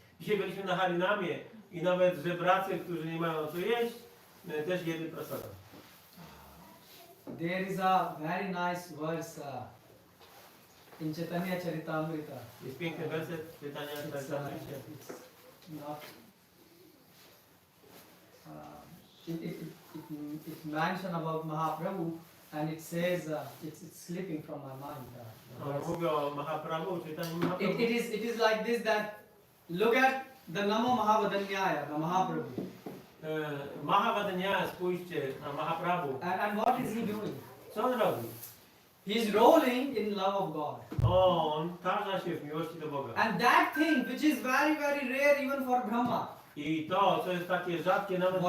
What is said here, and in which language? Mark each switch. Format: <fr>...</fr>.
<pl>Dzisiaj byliśmy na Harinamie i nawet żebracy, którzy nie mają co jeść, też jedli prasadam.</pl> <en>There is a very nice verse in Chaitanya Charitamrita.</en> <pl>Jest piękny werset pytania</pl> <en>It's not. It mentions about Mahaprabhu, and it says it's slipping from my mind.</en> <pl>Mówi o Mahaprabhu, czytaniu Mahaprabhu.</pl> <en>It is like this, that look at the Namo Mahavadanyaya, the Mahaprabhu.</en> <pl>Mahavadanyaya, spójrzcie na Mahaprabhu.</pl> <en>And what is he doing?</en> <pl>Co on robi?</pl> <en>He's rolling in love of God.</en> <pl>On tarza się w miłości do Boga.</pl> <en>And that thing which is very, very rare even for Brahma.</en> <pl>I to, co jest takie rzadkie nawet dla</pl>